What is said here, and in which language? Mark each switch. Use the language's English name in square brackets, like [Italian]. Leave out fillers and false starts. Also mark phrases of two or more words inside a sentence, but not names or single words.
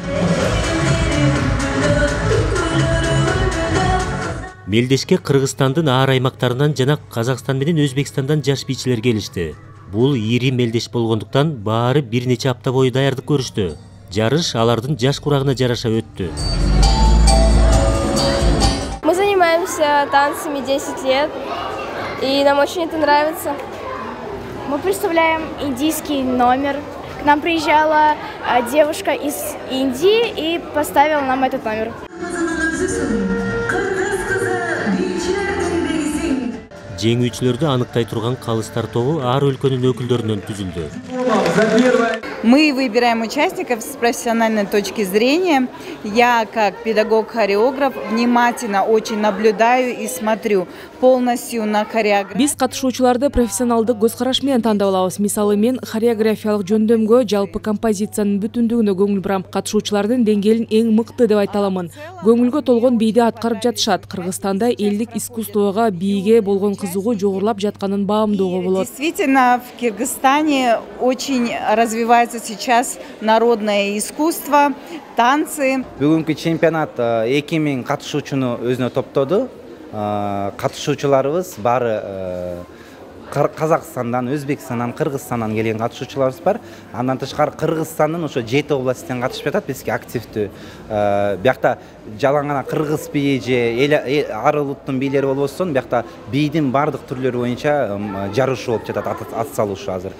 [Kyrgyz] Мелдешке Кыргызстандын ар аймактарынан жана Казакстан менен Өзбекстандан жаш бийчилер келишти. Бул ири мелдеш болгондуктан баары бир нече апта бою даярдык көрүштү. Жарыш алардын жаш курагына жараша өттү. [Russian] Мы занимаемся танцами 10 лет, и нам очень это нравится. Мы представляем индийский номер. К нам приезжала девушка из Индии и поставила нам этот номер. [Kyrgyz] Жеңүүчүлөрдү аныктай турган калыстар тобу ар өлкөнүн өкүлдөрүнөн түзүлдү. [Russian] Мы выбираем участников с профессиональной точки зрения. Я, как педагог-хореограф, внимательно очень наблюдаю и смотрю полностью на хореографию. [Kyrgyz] Биз катышуучуларды профессионалдык көз караш менен тандап алабыз. Мисалы мен хореографиялык жөндөмгө, жалпы композициянын бүтүндүгүнө көңүл бурам. Катышуучулардын деңгээлин эң мыкты деп айта аламын. Көңүлгө толгон бийди аткарып жатышат. Кыргызстанда элдик искусствого бийге болгон кызыгуу жогорулап жатканын баамдоого болот. [Russian] Действительно, в Кыргызстане очень развивается сейчас народное искусство, танцы. [Kyrgyz] Бүгүнкү чемпионат 2000 катышуучуну өзүнө топтоду. Катышуучуларыбыз баары Казакстандан, Өзбекстандан, Кыргызстандан келген катышуучуларыбыз бар. Андан тышкары Кыргызстандын ошо 7 областтан катышып жатат, бизге активдүү. Биякта жалаң гана кыргыз бийи же ар улуттун бийлери болбосун, биякта бийдин бардык түрлөрү боюнча жарышуу болуп жатат, ат салышуу азыр.